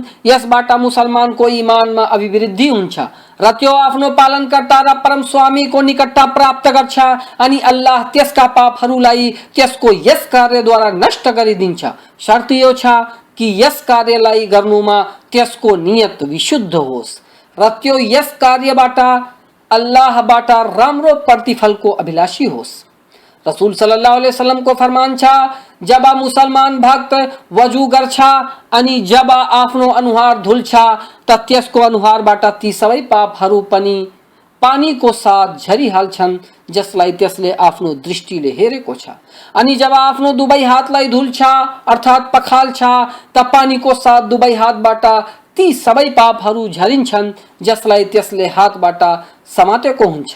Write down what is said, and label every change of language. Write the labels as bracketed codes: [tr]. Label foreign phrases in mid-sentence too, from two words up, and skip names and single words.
[ne] यसबाट मुसलमानको इमानमा अभिवृद्धि हुन्छ र त्यो आफ्नो पालनकर्ता र परम स्वामीको निकटता प्राप्त गर्छ अनि अल्लाह त्यसका पापहरूलाई त्यसको यस कार्यद्वारा नष्ट गरिदिन्छ। शर्त यो छ कि यस कार्यलाई गर्नुमा त्यसको नियत विशुद्ध होस् र त्यो यस कार्यबाट अल्लाहबाट राम्रो प्रतिफलको अभिलाषी होस्। रसूल [ar] صلى الله عليه وسلم [ne] को फरमान छ जब मुसलमान भक्त वजू गर्छ अनि जब आफ्नो अनुहार धुल्छ त त्यसको अनुहारबाट ती सबै पापहरू पनि पानीको साथ झरिहाल्छन् जसलाई त्यसले आफ्नो दृष्टिले हेरेको छ। अनि जब आफ्नो दुवै हातलाई धुल्छ अर्थात पखाल्छ त पानीको साथ दुवै हातबाट ती सबै पापहरू झरिन्छन् जसलाई त्यसले हातबाट समातेको हुन्छ।